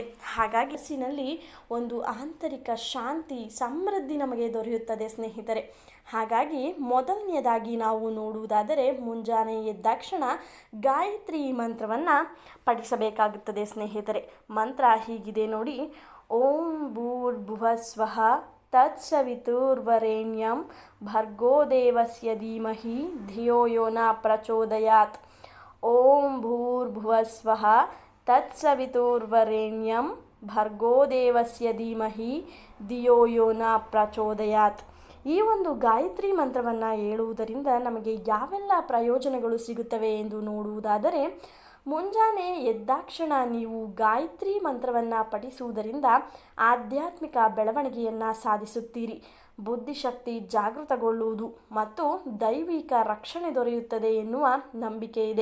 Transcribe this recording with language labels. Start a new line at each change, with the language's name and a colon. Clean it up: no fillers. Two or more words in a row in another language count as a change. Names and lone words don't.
Kannada: ಹಾಗಾಗಿ ಮನಸ್ಸಿನಲ್ಲಿ ಒಂದು ಆಂತರಿಕ ಶಾಂತಿ ಸಮೃದ್ಧಿ ನಮಗೆ ದೊರೆಯುತ್ತದೆ ಸ್ನೇಹಿತರೆ. ಹಾಗಾಗಿ ಮೊದಲನೆಯದಾಗಿ ನಾವು ನೋಡುವುದಾದರೆ ಮುಂಜಾನೆ ಎದ್ದಾಕ್ಷಣ ಗಾಯತ್ರಿ ಮಂತ್ರವನ್ನು ಪಠಿಸಬೇಕಾಗುತ್ತದೆ ಸ್ನೇಹಿತರೆ. ಮಂತ್ರ ಹೀಗಿದೆ ನೋಡಿ.
Sanskrit: ಓಂ ಭೂರ್ಭುವಸ್ವಃ ತತ್ಸವಿತುರ್ವರೆಣ್ಯಂ ಭರ್ಗೋ ದೇವಸ್ಯ ಧೀಮಹಿ ಧಿಯೋ ಯೋ ನ ಪ್ರಚೋದಯಾತ್. ಓಂ ಭೂರ್ಭುವಸ್ವಃ ತತ್ಸವಿತುರ್ವರೆಣ್ಯಂ ಭರ್ಗೋ ದೇವಸ್ಯ ಧೀಮಹಿ ಧಿಯೋ ಯೋ ನ ಪ್ರಚೋದಯಾತ್.
Kannada: ಈ ಒಂದು ಗಾಯತ್ರಿ ಮಂತ್ರವನ್ನು ಹೇಳುವುದರಿಂದ ನಮಗೆ ಯಾವೆಲ್ಲ ಪ್ರಯೋಜನಗಳು ಸಿಗುತ್ತವೆ ಎಂದು ನೋಡುವುದಾದರೆ, ಮುಂಜಾನೆ ಎದ್ದಾಕ್ಷಣ ನೀವು ಗಾಯತ್ರಿ ಮಂತ್ರವನ್ನು ಪಠಿಸುವುದರಿಂದ ಆಧ್ಯಾತ್ಮಿಕ ಬೆಳವಣಿಗೆಯನ್ನು ಸಾಧಿಸುತ್ತೀರಿ. ಬುದ್ಧಿಶಕ್ತಿ ಜಾಗೃತಗೊಳ್ಳುವುದು ಮತ್ತು ದೈವಿಕ ರಕ್ಷಣೆ ದೊರೆಯುತ್ತದೆ ಎನ್ನುವ ನಂಬಿಕೆ ಇದೆ.